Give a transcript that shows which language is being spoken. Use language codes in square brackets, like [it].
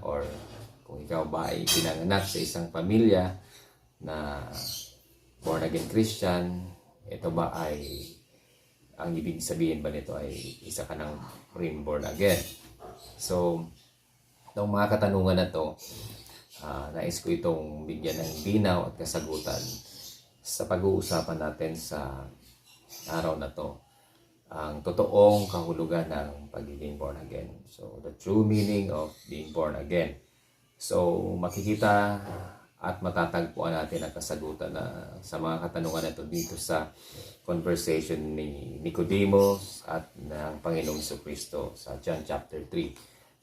[tl] Or kung ikaw ba ay pinanganak sa isang pamilya na born again Christian, ito ba ay, ang ibig sabihin ba nito ay isa ka ng born again? So, itong mga katanungan na to, nais ko itong bigyan ng linaw at kasagutan sa pag-uusapan natin sa araw na to. Ang totoong kahulugan ng pagiging born again. [en] So, the true meaning of being born again. [tl] So, makikita at matatagpuan natin ang kasagutan na sa mga katanungan na ito dito sa conversation ni Nicodemus at ng Panginoong Jesucristo sa John chapter 3.